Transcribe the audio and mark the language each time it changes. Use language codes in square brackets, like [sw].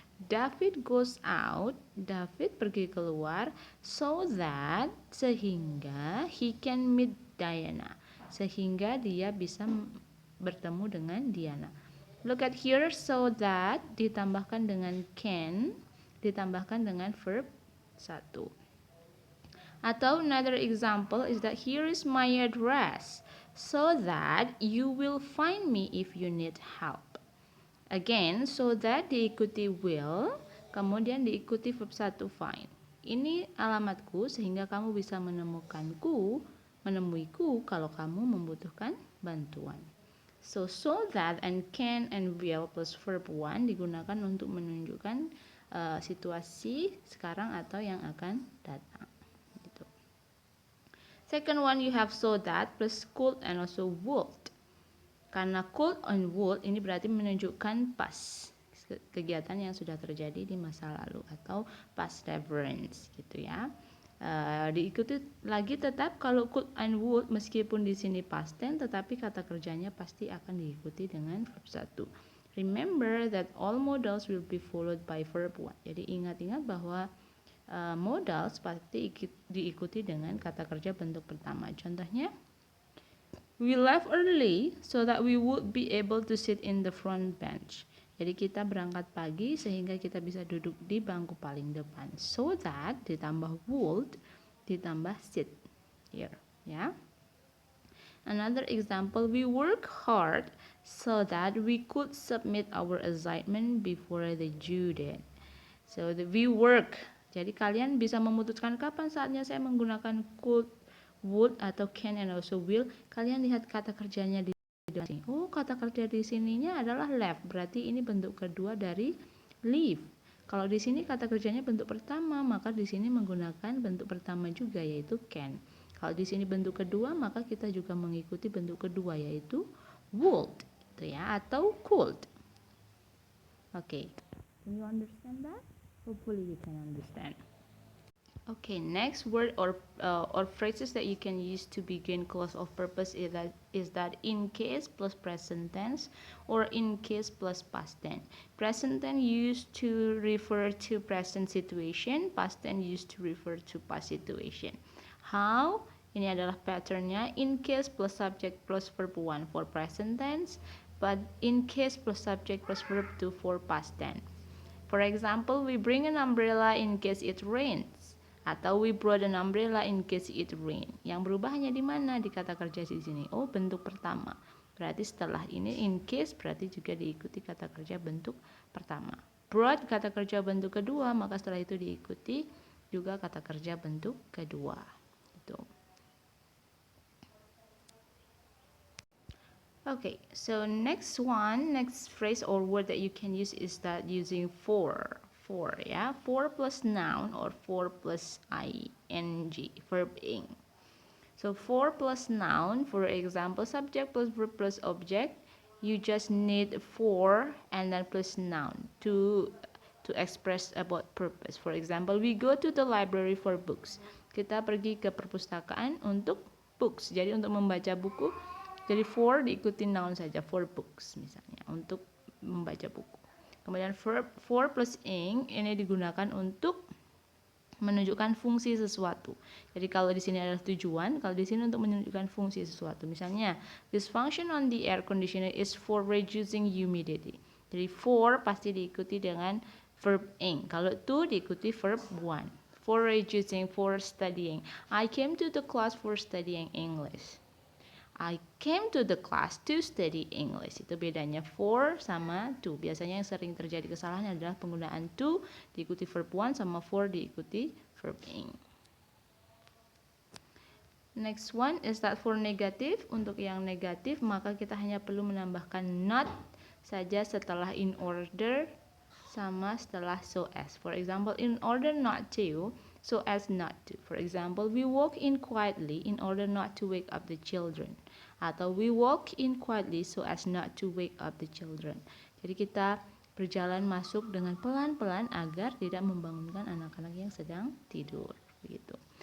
[en] David goes out, [id] David pergi keluar, so that, sehingga [en] he can meet Diana, [id] sehingga dia bisa bertemu dengan Diana. Look at here, so that ditambahkan dengan can, ditambahkan dengan verb 1. [en] Atau another example is that here is my address, so that you will find me if you need help. [id] Again, so that diikuti will, kemudian diikuti verb 1 find. Ini alamatku sehingga kamu bisa menemuiku kalau kamu membutuhkan bantuan. So that and can and will plus verb 1 digunakan untuk menunjukkan situasi sekarang atau yang akan datang. Gitu. [en] Second one, you have so that plus could and also would. [id] Karena could and would ini berarti menunjukkan past, kegiatan yang sudah terjadi di masa lalu atau past reference gitu ya. Diikuti lagi tetap kalau could and would meskipun di sini past tense tetapi kata kerjanya pasti akan diikuti dengan verb 1. [en] Remember that all modals will be followed by verb 1. [id] Jadi ingat-ingat bahwa modals pasti diikuti dengan kata kerja bentuk pertama. [en] Contohnya, we left early so that we would be able to sit in the front bench. [id] Jadi kita berangkat pagi sehingga kita bisa duduk di bangku paling depan. So that ditambah would ditambah sit here, ya. [en] Another example, we work hard so that we could submit our assignment before the due date. So we work. [id] Jadi kalian bisa memutuskan kapan saatnya saya menggunakan could, would atau can and also will. Kalian lihat kata kerjanya di sini. Oh, kata kerja di sininya adalah left. Berarti ini bentuk kedua dari leave. Kalau di sini kata kerjanya bentuk pertama, maka di sini menggunakan bentuk pertama juga yaitu can. Kalau di sini bentuk kedua, maka kita juga mengikuti bentuk kedua yaitu would, gitu ya, atau could. [en] Okay. Can you understand that? Hopefully you can understand. Okay, next word or phrases that you can use to begin clause of purpose is that in case plus present tense or in case plus past tense. Present tense used to refer to present situation, past tense used to refer to past situation. How? [id] Ini adalah patternnya, [en] in case plus subject plus verb 1 for present tense, but in case plus subject plus verb 2 for past tense. For example, we bring an umbrella in case it rains. Atau we brought an umbrella in case it rain. [id] Yang berubah hanya di mana? Di kata kerja di sini. Oh, bentuk pertama. Berarti setelah ini in case berarti juga diikuti kata kerja bentuk pertama. Brought kata kerja bentuk kedua, maka setelah itu diikuti juga kata kerja bentuk kedua. Gitu. [en] Okay, so next phrase or word that you can use is that using for, ya, for plus noun or for plus ing, verb ing. So for plus noun, for example, subject plus verb plus object, you just need for and then plus noun to express about purpose. For example, we go to the library for books. [id] Kita pergi ke perpustakaan untuk books. Jadi untuk membaca buku. Jadi for diikuti noun saja, for books misalnya, untuk membaca buku. Kemudian verb for plus ing ini digunakan untuk menunjukkan fungsi sesuatu. Jadi kalau di sini adalah tujuan, kalau di sini untuk menunjukkan fungsi sesuatu. [en] Misalnya, this function on the air conditioner is for reducing humidity. [id] Jadi for pasti diikuti dengan verb ing. Kalau to diikuti verb one. For reducing, for studying. [en] I came to the class for studying English. I came to the class to study English. [id] Itu bedanya for sama to. Biasanya yang sering terjadi kesalahan adalah penggunaan to diikuti verb one sama for diikuti verb ing. [en] Next one is that for negative. [id] Untuk yang negatif maka kita hanya perlu menambahkan not saja setelah in order sama setelah so as. [en] For example, in order not to, so as not to. For example, we walk in quietly in order not to wake up the children. Atau we walk in quietly so as not to wake up the children. [id] Jadi kita berjalan masuk dengan pelan-pelan agar tidak membangunkan anak-anak yang sedang tidur. Begitu.